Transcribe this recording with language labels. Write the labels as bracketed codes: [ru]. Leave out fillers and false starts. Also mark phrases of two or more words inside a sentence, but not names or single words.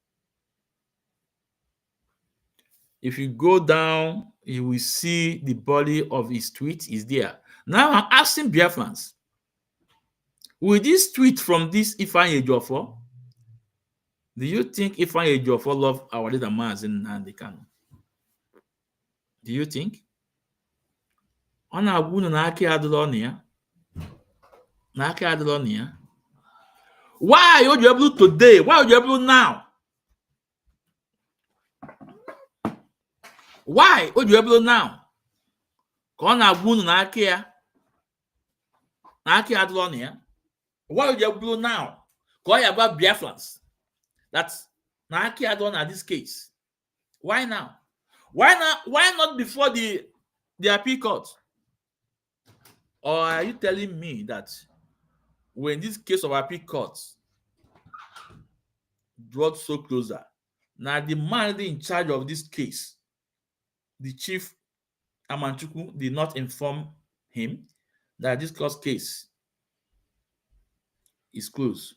[en] If you go down, you will see the body of his tweet is there. Now I'm asking Biafrans, will this tweet from this Ifeanyi Ejiofor, do you think Ifeanyi Ejiofor love our leader Mazi Nnamdi Kanu? Do you think? [ig] Ọ na-agwa unu na aka adịrọ na ya? Na aka adịrọ na ya? [en] Why would you able today? Why would you able now? Why would you able now? [ig] Ka ọ na-agwa unu na aka ya? Na aka adịrọ na ya? [en] Why would you able now? [ig] Ka ọ ya gwa Biafrans that na aka adịrọ na [en] this case? Why now? Why not before the appeal court? Or are you telling me that when this case of appeal court brought so closer, now the man in charge of this case, the chief Machukwu, did not inform him that this court case is closed?